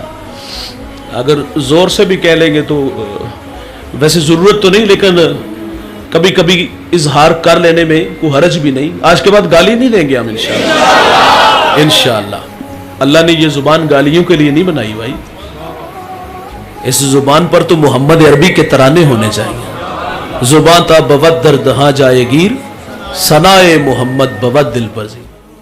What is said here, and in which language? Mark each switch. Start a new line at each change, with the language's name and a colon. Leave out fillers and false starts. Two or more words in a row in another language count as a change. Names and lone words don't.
Urdu: اگر زور سے بھی کہہ لیں گے تو ویسے ضرورت تو نہیں, لیکن کبھی کبھی اظہار کر لینے میں کوئی حرج بھی نہیں. آج کے بعد گالی نہیں دیں گے ہم انشاءاللہ. انشاءاللہ اللہ نے یہ زبان گالیوں کے لیے نہیں بنائی بھائی, اس زبان پر تو محمد عربی کے ترانے ہونے چاہیے.
Persian: زبان تا بود در دہاں جائے گیر, ثنائے محمد بود دل پذیر.